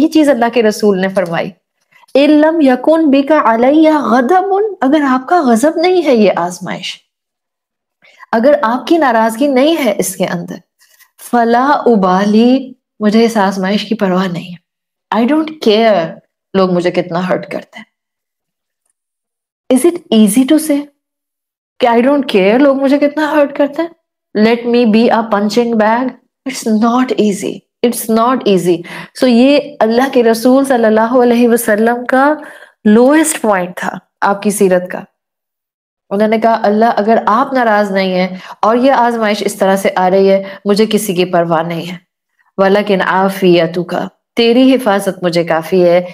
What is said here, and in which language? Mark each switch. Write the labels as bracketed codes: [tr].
[ur] یہی چیز اللہ کے رسول نے فرمائی. [ar] ان لم یکن بک علی غضب، [ur] اگر آپ کا غضب نہیں ہے یہ آزمائش، اگر آپ کی ناراضگی نہیں ہے اس کے اندر، [ar] فلا ابالی، [ur] مجھے اس آزمائش کی پرواہ نہیں ہے. [en] I don't care [ur] لوگ مجھے کتنا ہرٹ کرتے ہیں. [en] Is it easy to say کہ I don't care [ur] لوگ مجھے کتنا ہرٹ کرتے ہیں؟ [en] Let me be a punching bag. It's not easy. It's not easy. [ur] So یہ اللہ کے رسول صلی اللہ علیہ وسلم کا lowest point تھا آپ کی سیرت کا. انہوں نے کہا اللہ اگر آپ ناراض نہیں ہیں اور یہ آزمائش اس طرح سے آ رہی ہے، مجھے کسی کی پرواہ نہیں ہے. [ar] وَلَكِنْ عَافِيَتُكَ، [ur] تیری حفاظت مجھے کافی ہے.